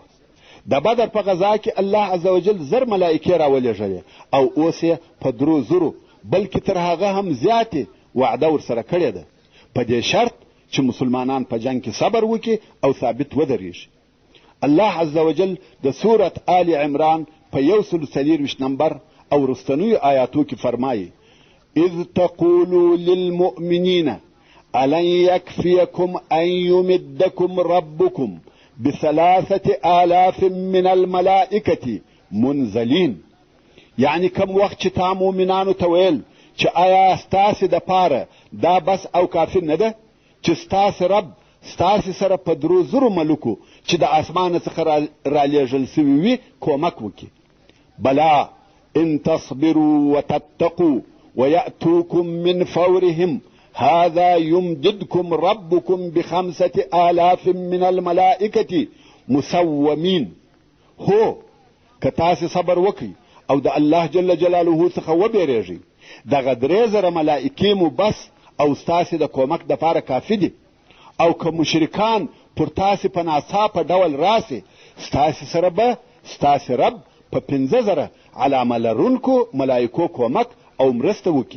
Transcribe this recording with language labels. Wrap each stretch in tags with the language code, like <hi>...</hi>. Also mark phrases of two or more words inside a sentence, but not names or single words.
<ps>د بدر په غذا کې</ps> <ar>الله عز وجل</ar> <ps>1000 ملائکې راولېږلې او اوس یې په 300 بلکې تر هغه هم زیاتې وعده ورسره کړې ده، په دې شرط چې مسلمانان په جنگ کې صبر وکړي او ثابت ودرېږي.</ps> <ar>الله عز وجل</ar> <ps>د سورة آل عمران په 124 نمبر او رستنیو آیاتو کې فرمایي</ps> <ar>اذ تقولوا للمؤمنین ألن يكفيكم أن يمدكم ربكم ب3,000 من الملائكة منزلين.</ar> <ps>یعنی کم وخت چې تا مؤمنانو ته ویل چې آیا ستاسې دپاره دا بس او کافي نه ده چې ستاسې رب ستاسې سره په 300 ملکو چې د اسمانه څخه رالیږل سوي وي کومک وکړي.</ps> <ar>بلا ان تصبروا وتتقوا ويأتوكم من فورهم هذا يمددكم ربكم ب5,000 من الملائكة مسومين.</ar> <ps>هو که تاسې صبر وکئ او د</ps> <ar>الله جل جلاله</ar> <ps>څخه وبېرېږئ دغه 3,000 ملائکې مو بس او ستاسې د کومک دپاره کافي دي. او که مشرکان پر تاسې په ناڅاپه ډول راسي ستاسې سره به ستاسې رب په 5,000 علامه لرونکو ملائکو کومک او مرسته وکړي.</ps>